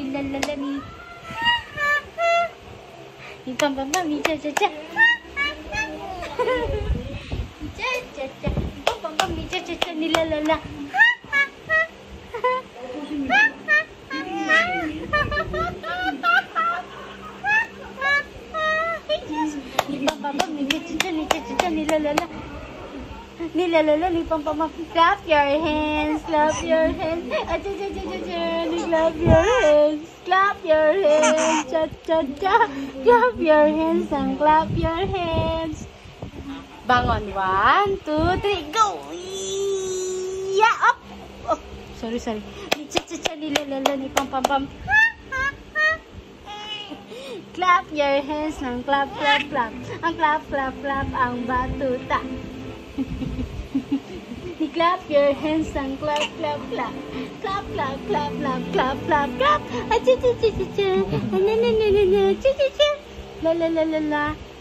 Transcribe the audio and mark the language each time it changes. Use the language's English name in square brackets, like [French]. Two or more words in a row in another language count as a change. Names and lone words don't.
[English] nilalalala ni. Ni pam pam pam, ni cha cha cha. Cha cha cha. Pam pam pam, ni cha cha cha, nilalala. Nilalala. Nilalala ni Pampamam. Clap your hands. Clap your hands. Clap your hands. Clap your hands. Cha cha cha. Clap your hands and clap your hands. Bangon. 1, 2, 3, go. Yeah, up. Oh, sorry. Cha cha cha. Nilalala ni Pampamam. Clap your hands ng clap. [Filipino] Ang clap ang batuta. [English] Clap your hands ng clap. Clap. Achi. La.